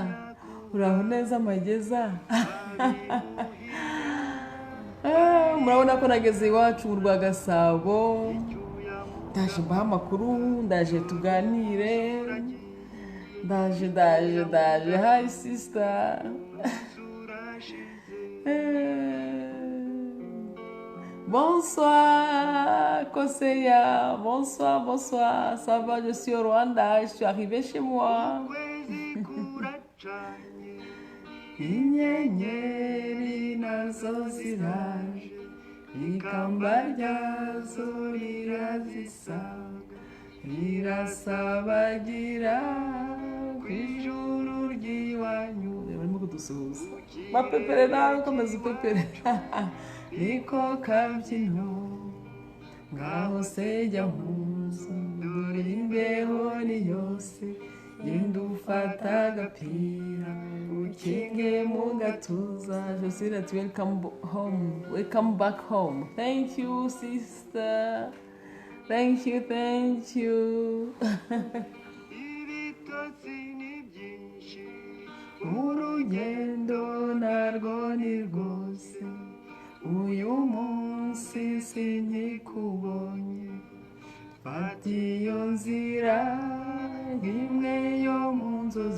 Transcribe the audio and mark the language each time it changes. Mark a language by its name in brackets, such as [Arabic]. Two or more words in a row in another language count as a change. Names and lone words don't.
[Kinyarwanda] Uraho neza Mageza. Murabona ko nageze iwacu mu Rwagasabo. Ndaje mbaha amakuru, ndaje tuganire. [English] Ndaje. Hi sister. [French] Bonsoir Koseya. Bonsoir. Ça va, je suis au Rwanda, je suis arrivée chez moi. [Kinyarwanda] Inyenyeri nazo ziraje, ikamba ryazo rirazisa, rirasabagira kw'ijuru ry'iwanyu. Barimo kudusuhuza. Bapepere nawe ukomeza upepere. Niko kabyino ngaho se jya mpuzu, dore imbeho ni yose, genda ufata agapira ukinge mu gatuza. [English] Josirate, welcome back home. Thank you sister, thank you. [Kinyarwanda] Urugendo narwo ni rwose, uyu munsi sinkikubonye, fata iyo nzira imwe yo mu nzozi.